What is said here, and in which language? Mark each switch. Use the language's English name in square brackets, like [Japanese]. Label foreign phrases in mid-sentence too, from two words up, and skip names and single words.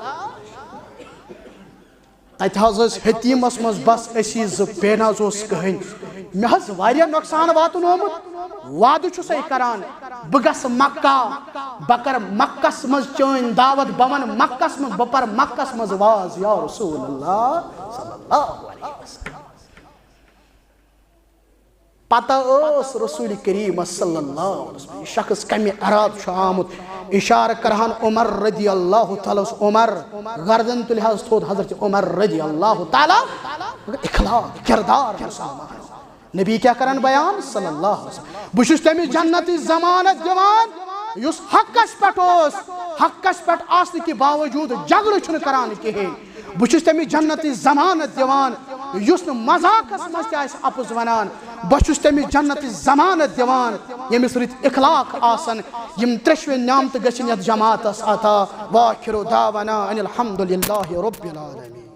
[Kashmiri] تتہِ حظ ٲسۍ حتیٖمس منٛز بس أسی زٕ بیٚیہِ نہ حظ اوس کٕہٕنۍ مےٚ حظ واریاہ نۄقصان واتُن آمُت وعدٕ چھُسے کران بہٕ گژھٕ مکہ بہٕ کرٕ مکس منٛز چٲنۍ دعوت بہٕ ونہٕ مکس منٛز بہٕ پرٕ مکس منٛز واز [Arabic] یا رسول اللہ صلی اللہ علیہ وسلم [Kashmiri] پتہ ٲس رسول کریم [Arabic] صلی اللہ علیہ وسلم [Kashmiri] یہ شخص کمہِ ارادٕ چھُ آمُت اشارہ کرہن عمر [Arabic] رضی اللہ تعالیٰ [Kashmiri] عمر گردن تُلہِ حظ تھوٚد حضرت عمر [Arabic] رضی اللہ تعالیٰ [Kashmiri] اخلاق کردار مسلمان نبی کیا کرن بیان [Arabic] صلی اللہ علیہ وسلم [Kashmiri] بہٕ چھُس تٔمِس جنتی ضمانت دِوان یُس حقس پٮ۪ٹھ اوس حقس پٮ۪ٹھ آسنہٕ کہِ باوجوٗد جگڑٕ چھُنہٕ کران کِہیٖنۍ بہٕ چھُس تٔمِس جنتی ضمانت دِوان یُس نہٕ مذاقس منٛز تہِ آسہِ اپُز ونان بہٕ چھُس تٔمِس جنتی ضمانت دِوان ییٚمِس رٕتۍ اخلاق آسن یِم ترٛیشوے نعمتہٕ گژھن یتھ جماعتس عطا [Arabic] وآخِر دعوانا ان الحمدُ للہ رب العالمین